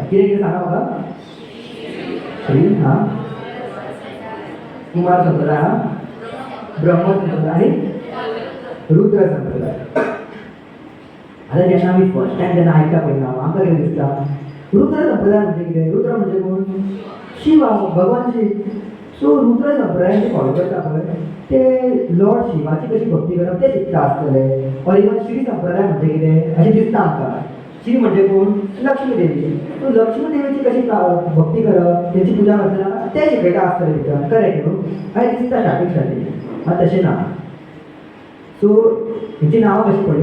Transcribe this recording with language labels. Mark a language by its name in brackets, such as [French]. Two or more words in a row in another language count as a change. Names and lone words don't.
[Konkani] कितें कितें सांगा म्हाका? श्री हा कुमार संप्रदाय, हा ब्रह्म संप्रदाय आनी रुद्र संप्रदाय. आतां जेन्ना आमी [English] first time [Konkani] जेन्ना आयकता पळय नांव आमकां कितें दिसता? रुद्र संप्रदाय म्हणजे कितें? रुद्र म्हणजे कोण? शिव, भगवान शिव. सो रुद्र संप्रदाय जे फॉलो करता पळय ते लॉर्ड शिवाची कशी भक्ती करप ते शिकता आसतले. [English] or even [Konkani] श्री संप्रदाय म्हणजे कितें अशें दिसता आमकां. श्री म्हणजे कोण? लक्ष्मी देवी. सो लक्ष्मी देवीची कशी भक्ती करप तेची पुजा करतना ते शिकयता आसतले भितर, करेक्ट न्हू? अशें दिसता स्टार्टींग. हां तशें ना. सो हेची नांवां कशी पडली?